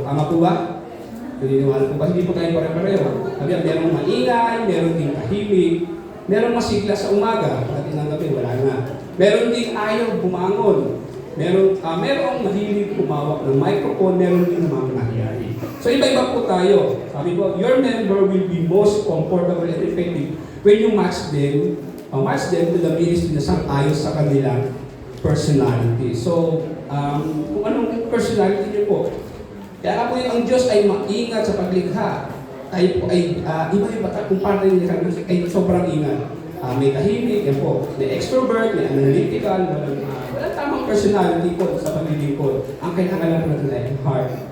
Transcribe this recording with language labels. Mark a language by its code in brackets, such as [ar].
[tl] Tama po ba? Naniniwala po ba? Hindi po tayo pare-pareho. Sabi, merong maingay, meron din tahimik, merong masigla sa umaga, pati ng gabi, wala na. Meron din ayaw bumangon. Merong mahilig kumawak ng microphone, meron din mga nangyari. So iba-iba po tayo. [en] Sabi po, your member will be most comfortable and effective when you match them to the ministry [tl] na sang-ayon sa kanilang [en] personality. [tl] So, kung anong personality niyo po. Kaya po ang Diyos ay maingat sa paglikha. Tayo po ay iba-iba kung paano niya ay sobrang ingat. May tahimik, yan po. May extrovert, may analytical, walang tamang personality po sa paglilingkod. Ang kailangan lang po natin ay heart.